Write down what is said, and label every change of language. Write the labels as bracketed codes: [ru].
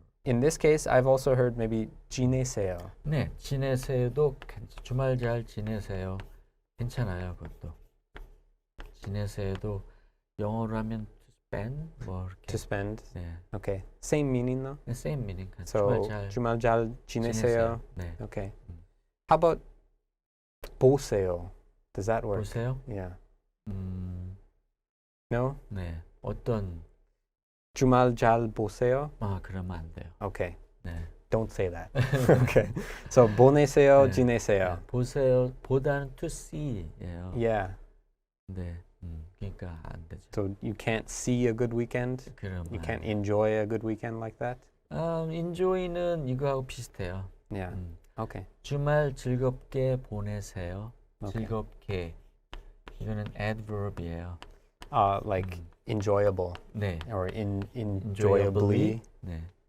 [en] In this case, I've also heard maybe 지내세요. [ko] 네, 지내세요도 주말 잘 지내세요. 괜찮아요, 그것도. 지내세요도 영어로 하면 [en] to spend [ko] 뭐 이렇게. [en] To spend. [ko] 네, [en] Okay. Same meaning though. 네, same meaning. So [ko] 주말 잘 주말 잘 지내세요. 네, [en] Okay. 음. How about 보세요? Does that work? [ko] 보세요. [en] Yeah. [ko] 네, [en] No? [ko] 어떤 주말 잘 보세요? 그러면 안 돼요. [en] Okay. [ko] 네. [en] Don't say that. Okay. So 보내세요, [ko] 네. 지내세요. 네, 보세요. 보다는 to see예요. [en] Yeah. [ko] 네, 그러니까 안 되죠. [en] So you can't see a good weekend? [ko] 그러면 [en] You can't enjoy a good weekend like that? [ko] enjoy는 이거하고 비슷해요. [en] Yeah. Okay. [ko] 주말 즐겁게 보내세요. [en] Okay. [ko] 즐겁게 이거는 adverb이에요. [en] Like enjoyable [ko] 네. [en] or enjoyably. [ko] 네.